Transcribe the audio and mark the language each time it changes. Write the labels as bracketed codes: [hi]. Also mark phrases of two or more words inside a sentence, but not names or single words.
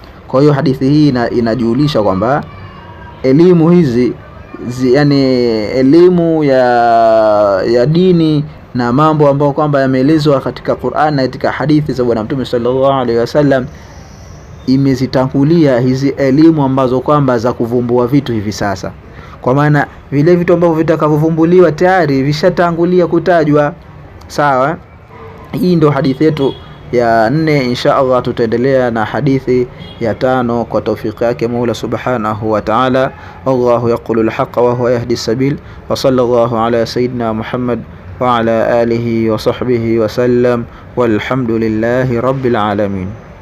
[sw] Kwa hiyo hadithi hii inajulisha kwamba elimu hizi yani elimu ya dini na mambo ambayo kwamba yameelezwa katika Qur'an na katika hadithi za Bwana Mtume [ar] صلى الله عليه وسلم, [sw] imezitangulia hizi elimu ambazo kwamba za kuvumbua vitu hivi sasa. Kwa maana vile vitu ambavyo vitakavovumbuliwa tayari vishatangulia kutajwa. Sawa? Hii ndio hadithi yetu ya 4. [ar] إن شاء الله [sw] tutaendelea na hadithi ya 5 kwa tawfiki yake Mola [ar] سبحانه وتعالى. الله يقول الحق وهو يهدي السبيل وصلى الله على سيدنا محمد وعلى آله وصحبه وسلم والحمد لله رب العالمين.